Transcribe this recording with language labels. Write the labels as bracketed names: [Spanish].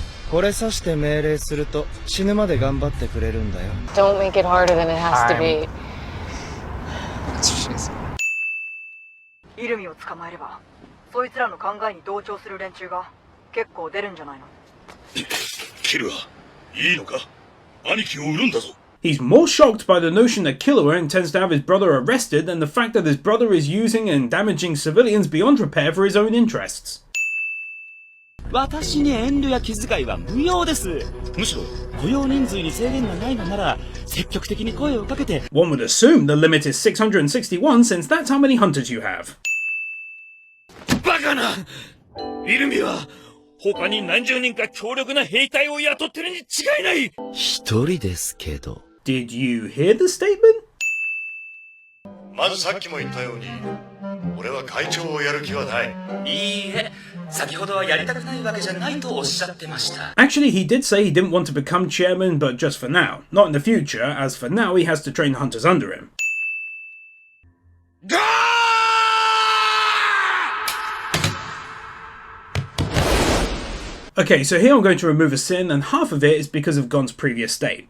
[Japanese] これさして命令すると死ぬまで頑張ってくれるんだよ。 [English] Don't make it harder than it has to be. [Japanese] イルミを捕まえれば、そいつらの考えに同調する連中が結構出るんじゃないの？キルア、いいのか？兄貴を売るんだぞ。 [English] He's more shocked by the notion that Killua intends to have his brother arrested than the fact that his brother is using and damaging civilians beyond repair for his own interests. [Japanese] 私に遠慮や気遣いは無用です。むしろ雇用人数に制限がないのなら積極的に声をかけて。 [English] One would assume the limit is 661 since that's how many hunters you have. [Japanese] バカな！イルミは他に何十人か強力な兵隊を雇ってるに違いない。一人ですけど。 [English] Did you hear the statement? [Japanese] まずさっきも言ったように、俺は会長をやる気はない。いいえ、先ほどはやりたくないわけじゃないとおっしゃってました。 [English] Actually, he did say he didn't want to become chairman, but just for now. Not in the future, as for now he has to train the hunters under him. Okay, so here I'm going to remove a sin, and half of it is because of Gon's previous state.